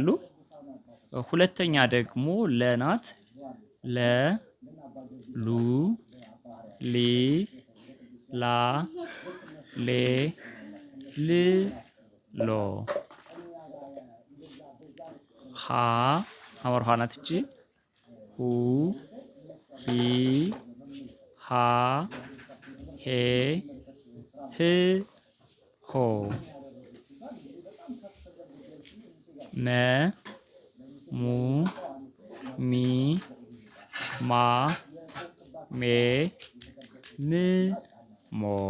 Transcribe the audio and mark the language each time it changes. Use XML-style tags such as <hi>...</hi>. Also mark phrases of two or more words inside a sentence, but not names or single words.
<am>ሁለተኛ ደግሞ ለናት ለ ሉ ሊ ላ ሌ ል ሎ ሀ ሐመር ውሃ ናት እቺ ሁ ሂ ሃ ሄ ህ ሆ መ ሙ ሚ ማ ሜ ም ሞ</am>